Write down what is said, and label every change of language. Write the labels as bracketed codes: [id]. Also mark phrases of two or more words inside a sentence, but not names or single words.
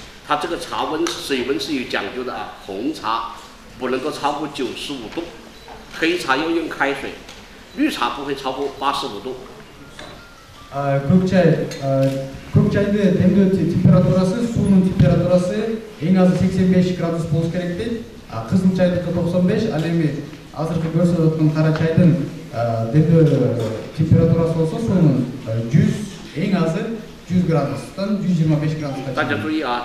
[zh] 它这个茶温水温是有讲究的啊，红茶不能够超过95度，黑茶要用开水，绿茶不会超过85度。 [ky] көк чайды демдөө температурасы, суунун температурасы эң азы 85 градус болуш керек дейт. Кызыл чайдыкы 95, ал эми азыркы көрсөтүп аткан кара чайдын демдөө температурасы болсо суунун 100, эң азы 100 градустан 125 градуска.